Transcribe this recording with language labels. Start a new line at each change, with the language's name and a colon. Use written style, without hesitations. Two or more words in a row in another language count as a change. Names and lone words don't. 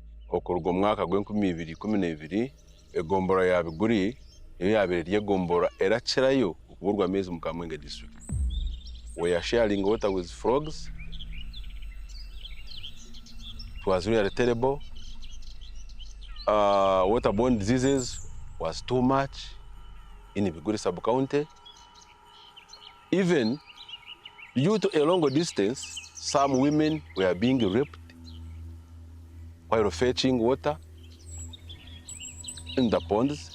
Nyankole: okurwa omwaka gw'2012 egombora ya Biguli niyo yabaire ryegombora erakirayo okuburwa amaizi mu Kamwenge district.
English: We are sharing water with frogs. It was really terrible. Waterborne diseases was too much in Biguli sub-county. Even due to a longer distance, some women were being raped while fetching water in the ponds.